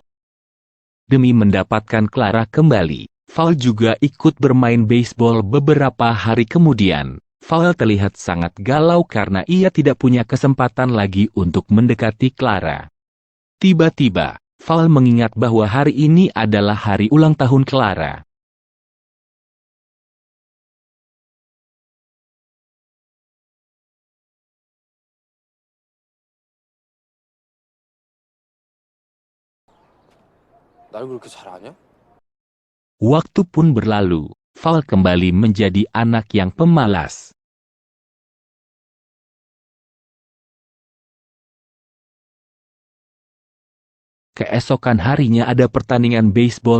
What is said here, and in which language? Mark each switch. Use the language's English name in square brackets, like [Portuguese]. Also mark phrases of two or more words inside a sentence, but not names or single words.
[Indonesian] Demi mendapatkan Clara kembali, Val juga ikut bermain baseball beberapa hari kemudian. Val terlihat sangat galau karena ia tidak punya kesempatan lagi untuk mendekati Clara. Tiba-tiba, Val mengingat bahwa hari ini adalah hari ulang tahun Clara. [Korean] 날 그렇게 잘 아냐? [Indonesian] Waktu pun berlalu, Val kembali menjadi anak yang pemalas. Keesokan harinya ada pertandingan baseball.